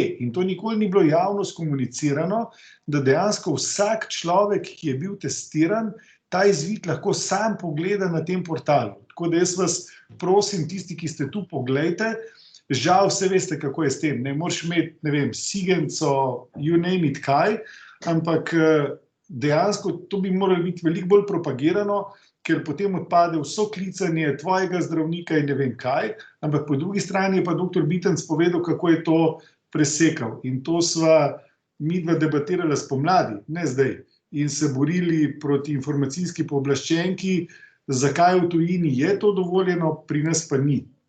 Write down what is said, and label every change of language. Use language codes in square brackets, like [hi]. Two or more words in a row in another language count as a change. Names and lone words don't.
[sl] In to nikoli ni bilo javno skomunicirano, da dejansko vsak človek, ki je bil testiran, ta izvid lahko sam pogleda na tem portalu. Tako da jaz vas prosim, tisti, ki ste tu, poglejte. Žal vse veste, kako je s tem. Ne moreš imeti, ne vem, sigenco, [en] you name it [sl] kaj, ampak dejansko to bi moralo biti veliko bolj propagirano, ker potem odpade vso klicanje tvojega zdravnika in ne vem kaj, ampak po drugi strani je pa dr. Bitenc povedal, kako je to presekal. In to sva midva debatirala spomladi, ne zdaj, in se borili proti informacijski pooblaščenki, zakaj v tujini je to dovoljeno, pri nas pa ni.